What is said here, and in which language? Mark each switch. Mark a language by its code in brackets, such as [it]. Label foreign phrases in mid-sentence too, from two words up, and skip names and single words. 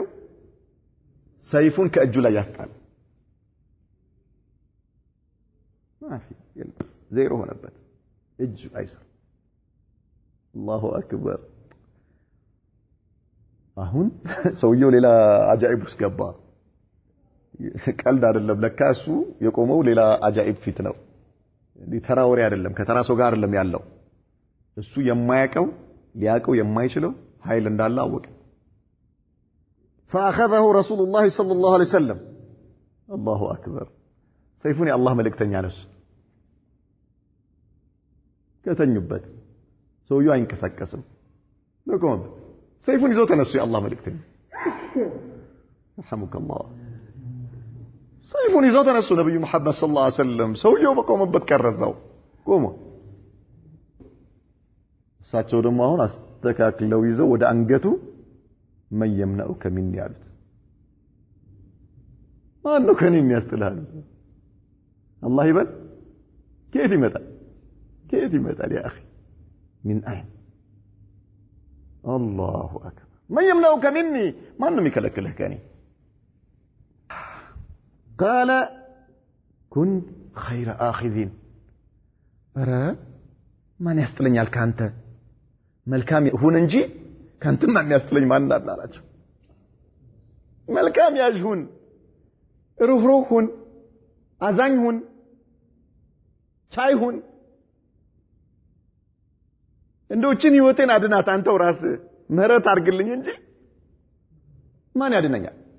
[am] ሰይፉን ከእጁ ላይ ያስጣል። ማፊ ዜሮ ሆነበት። እጅ አይሰራ። [ar] الله أكبر። [am] አሁን ሰውየው ሌላ አጃኢብ ውስጥ ገባ። ቀልድ አይደለም። ለካ እሱ የቆመው ሌላ አጃኢብ ፊት ነው። ተራ ወሬ አይደለም። ከተራ ሰው ጋር አይደለም ያለው። እሱ የማያውቀው ሊያውቀው የማይችለው ኃይል እንዳለ አወቀ። [ar] فأخذه رسول الله صلى الله عليه وسلم الله أكبر [am] ሰይፉን የአላህ መልእክተኛ ነሱት። ከተኙበት ሰውየው አይንቀሳቀስም። ለቆም ሰይፉን ይዘው ተነሱ። የአላህ መልእክተኛ [ar] رحمك الله [am] ሰይፉን ይዘው ተነሱ። ነብዩ መሐመድ [ar] صلى الله عليه وسلم [am] ሰውየው በቆመበት ቀረዛው ቆሞ እሳቸው ደግሞ አሁን አስተካክለው ይዘው ወደ አንገቱ [ar] من يمنعك مني [am] አሉት። ማን ነው ከኔ የሚያስጥልህ? አላህ ይበል። ከየት ይመጣል [ar] يا اخي من اين الله اكبر من يمنعك مني [am] ማን ነው የሚከለክልህ ከኔ? [ar] قال كن خير آخذين [am] ኧረ ማን ያስጥለኛል ካንተ? መልካም ሁን እንጂ ካንተ ማን ያስጥለኝ ማን አላቸው። መልካም ያዥ ሁን፣ ሩህሩህ ሁን፣ አዛኝ ሁን፣ ቻይ ሁን። እንደውችን ህይወቴን አድናት አንተው ራስህ ምህረት አድርግልኝ እንጂ ማን ያድነኛል?